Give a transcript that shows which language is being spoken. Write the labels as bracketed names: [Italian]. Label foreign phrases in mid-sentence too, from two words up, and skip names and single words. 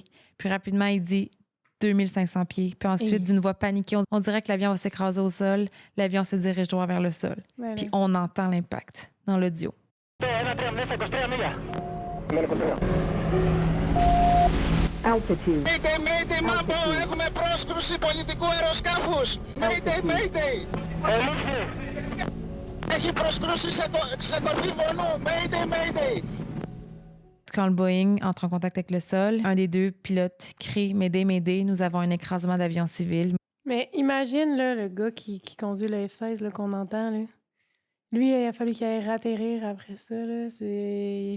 [French] Puis rapidement, il dit 2500 pieds. Puis ensuite, Et- d'une voix paniquée, on dirait que l'avion va s'écraser au sol. L'avion se dirige droit vers le sol. Ben, Puis là. on entend l'impact dans l'audio. Altitude. [Greek] Mayday, Mambo, έχουμε πρόσκρουση πολιτικού αεροσκάφους. Mayday. Έχει προσκρούσει σε κορφή βολού. Mayday. [French] Quand le Boeing entre en contact avec le sol, un des deux pilotes crie « Mayday, nous avons un écrasement d'avion civil ». Mais imagine là, le gars qui conduit le F-16 là, qu'on entend. Là. Lui, il a fallu qu'il aille ratterrir après ça. Là. C'est...